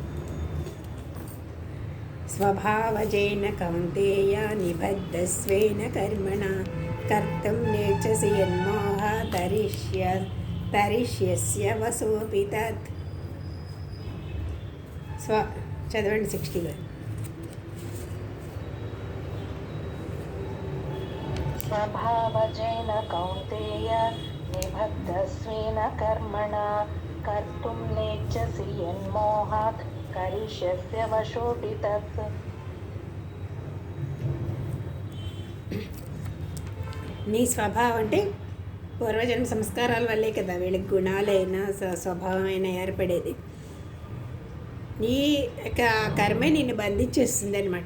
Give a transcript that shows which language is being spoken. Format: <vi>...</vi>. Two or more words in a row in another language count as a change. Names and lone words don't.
<sa>స్వభావజేన కౌంతేయ నిబద్ధస్వేన కర్మణ కర్తుం నేర్చసి యన్మోహ తరిష్యస్య వసోపి తత్.</sa> <te>చదవండి 60.</te> <sa>स्वभावजेन कौन्तेय निबद्धस्वेन कर्मणा कर्तुं नेच्छसि यन्मोहात् करिष्यस्य वशोऽपि तत्.</sa> <te>నీ స్వభావం అంటే పూర్వజన్మ సంస్కారాల వల్లే కదా వీళ్ళకి గుణాలైనా స్వభావమైనా ఏర్పడేది. నీ యొక్క కర్మే నిన్ను బంధించేస్తుంది అనమాట.</te>